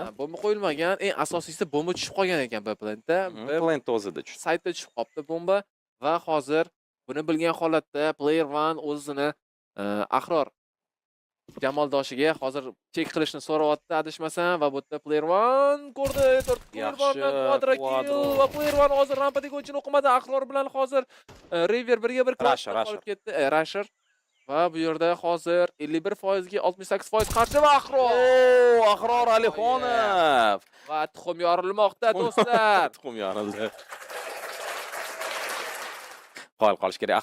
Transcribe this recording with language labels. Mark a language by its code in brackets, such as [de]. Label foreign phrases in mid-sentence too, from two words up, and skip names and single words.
[uz] Bomba qo'yilmagan, eng asosiysi bomba tushib qolgan ekan B-plantda. Plant o'zida tushdi. Saytda tushib qoldi bomba va hozir buni bilgan holatda Player One o'zini Ahror jamoldoshiga hozir chek qilishni so'rayapti, adashmasam va bu yerda Player One ko'rdi, Player One [en] quadra kill [uz] va Player One hozir rampadagi o'yinchini o'qimadi. Ahror bilan hozir River 1 ga 1 qolib ketdi. Rusher va bu yerda hozir 51% ga 68% qarshi va Ahror Alixonov va tuxum yorilmoqda do'stlar. Tuxum yorildi. Qolish kerak.